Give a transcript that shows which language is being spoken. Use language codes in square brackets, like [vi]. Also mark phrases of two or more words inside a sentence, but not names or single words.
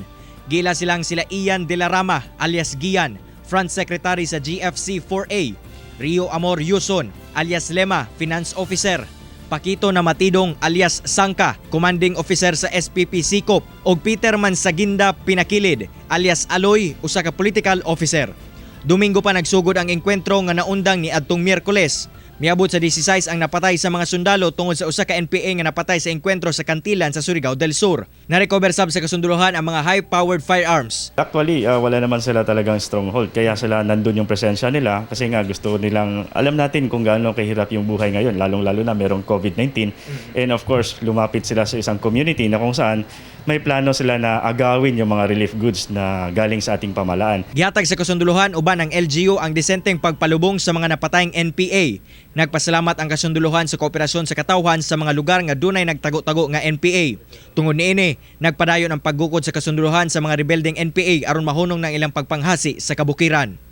[ceb] Gila silang sila Ian De La Rama alias Gian, Front Secretary sa GFC 4A, Rio Amor Yuson alias Lema, Finance Officer, Pakito Namatidong alias Sangka, Commanding Officer sa SPP Sikop, ug Peter Mansaginda Pinakilid alias Aloy, usa ka Political Officer. Domingo pa nagsugod ang engkwentro nga naundang ni adtong Miyerkules. Miabot sa 16 ang napatay sa mga sundalo tungod sa usa ka NPA nga napatay sa engkwentro sa Kantilan sa Surigao del Sur. Na-recover sab sa kasunduluhan ang mga [en] high-powered firearms. Actually, [tl] wala naman sila talagang stronghold. Kaya sila nandun yung presensya nila kasi nga gusto nilang, alam natin kung gaano kahirap yung buhay ngayon, lalong-lalo na merong COVID-19. [en] And of course, [tl] lumapit sila sa isang community na kung saan may plano sila na agawin yung mga [en] relief goods [tl] na galing sa ating pamalaan. [ceb] Gihatag sa kasunduluhan uban ng LGU ang disenteng pagpalubong sa mga napatayng NPA. Nagpasalamat ang kasunduluhan sa kooperasyon sa katawhan sa mga lugar nga dunay nagtago-tago nga NPA. Tungod niini, nagpadayon ang paggukod sa kasunduluhan sa mga rebelding NPA aron mahunong ng ilang pagpanghasi sa kabukiran.